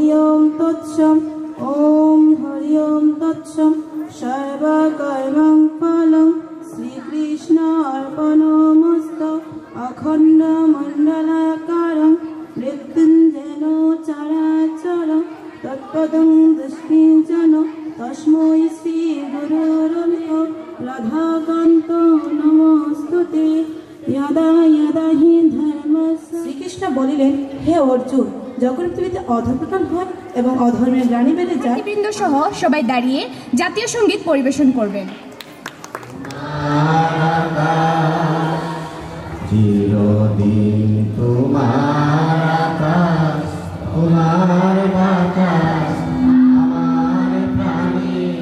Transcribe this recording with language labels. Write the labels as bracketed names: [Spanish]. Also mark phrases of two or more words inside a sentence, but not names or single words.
[Sanskrit] ওম তৎসম ওম হরি ওম তৎসম সর্বকর্মং ফলং শ্রীকৃষ্ণ অর্পণমস্তু অখণ্ড মণ্ডলাকারং মৃত্যুঞ্জয়ন চরাচরং তৎপদং দৃষ্টিজন তস্मै শ্রী গুরুর্ভ্যো রাধাকান্ত নমস্তুতে। यदा यदा हि धर्मस्य। [Bangla] শ্রীকৃষ্ণ বলিলেন, হে অর্জুন, যখন পৃথিবীতে অধঃপতন হয় এবং অধর্মের গ্লানি বেড়ে যায়, বৃন্দ সহ সবাই দাঁড়িয়ে জাতীয় সঙ্গীত পরিবেশন করবেন। চিরদিন তোমার আকাশ, তোমার বাতাস আমার প্রাণে,